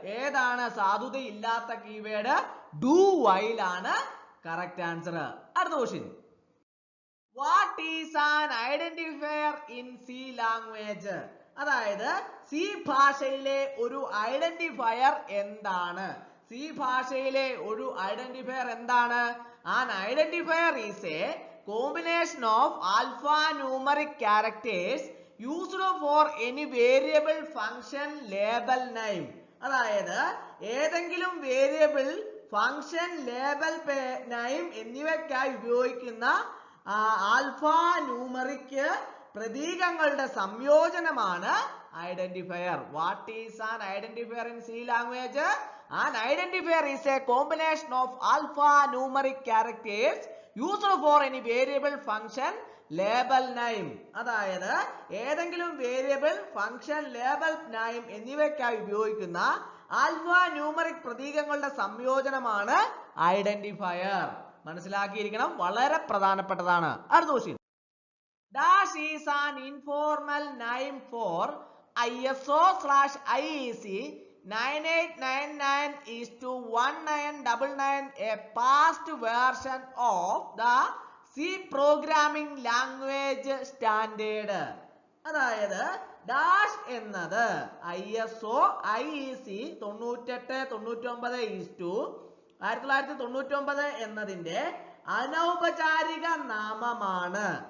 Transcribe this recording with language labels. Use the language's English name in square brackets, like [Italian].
[Malayalam] ഏതാണ് സാധുതയില്ലാത്ത keyword? Do while ആണ് correct answer. അടുത്ത question. [English] What is an identifier in C language? [Malayalam] അതായത് C ഭാഷയിലെ ഒരു ഐഡന്റിഫയർ എന്താണ്? സി ഭാഷയിലെ ഒരു ഐഡന്റിഫയർ എന്താണ്? [English] An identifier is a combination of alphanumeric characters used for any variable, function, label, name. [Malayalam] അതായത് ഏതെങ്കിലും വേരിയബിൾ, ഫംഗ്ഷൻ, ലേബൽ, നെയിം എന്നിവയ്ക്കായി ഉപയോഗിക്കുന്ന ആൽഫാന്യൂമറിക് പ്രതീകങ്ങളുടെ സംയോജനമാണ് identifier. [English] What is an identifier in C language? An identifier is a combination of alphanumeric characters used for any variable function label name. [Malayalam] അതായത് ഏതെങ്കിലും variable function label name എന്നിവയ്ക്കായി ഉപയോഗിക്കുന്ന alphanumeric പ്രതീകങ്ങളുടെ സംയോജനമാണ് identifier. മനസ്സിലാക്കിയിരിക്കണം, വളരെ പ്രധാനപ്പെട്ടതാണ്. അടുത്ത question. [English] Dash is an informal name for ISO/IEC 9899:1999, a past version of the C programming language standard. [Malayalam] അതായത് ഡാഷ് എന്നത് ISO IEC 9899/1999 എന്നതിന്റെ അനൗപചാരിക നാമമാണ്.